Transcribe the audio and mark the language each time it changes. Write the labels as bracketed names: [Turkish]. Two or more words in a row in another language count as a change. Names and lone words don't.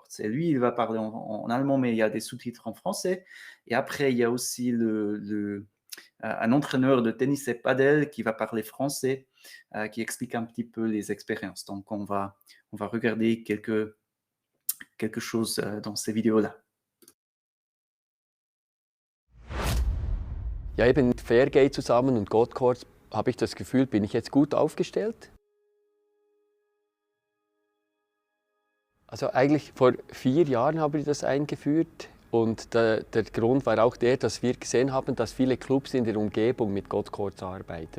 [French] Et lui, il va parler en allemand, mais il y a des sous-titres en français. Et après, il y a aussi un entraîneur de tennis et padel qui va parler français, qui explique un petit peu les expériences. Donc, on va regarder quelque chose dans ces vidéos-là. [German] Ja, eben Fairgate zusammen und Goldcourts habe ich das Gefühl, bin ich jetzt gut aufgestellt. Also eigentlich vor 4 Jahren habe ich das eingeführt und der Grund war auch der, dass wir gesehen haben, dass viele Clubs in der Umgebung mit Goldcourts arbeiten.